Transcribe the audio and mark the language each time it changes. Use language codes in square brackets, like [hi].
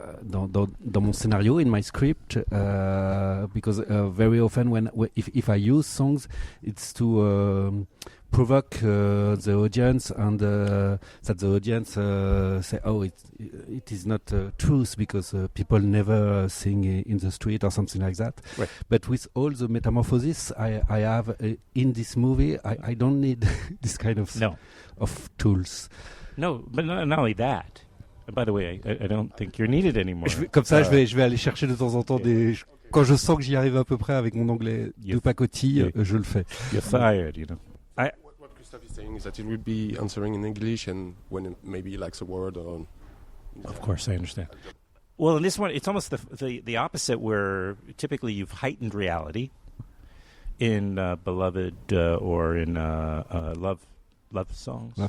[fr] dans mon scénario, [en] in my script, because very often if I use songs, it's to provoke the audience and that the audience say, oh, it is not truth because people never sing in the street or something like that. Right. But with all the metamorphoses I have in this movie, I don't need this kind of of tools. No, but not only that. By the way, I don't think you're needed anymore. [fr] Comme ça, je vais aller chercher de temps en temps quand je sens que j'y arrive à peu près avec mon anglais de pacotille, je le fais. [en] You're fired, you know. What Christophe is saying is that he will be answering in English and when maybe he lacks a word or... Of course, I understand. Well, in this one, it's almost the opposite, where typically you've heightened reality in Beloved or in Love Songs.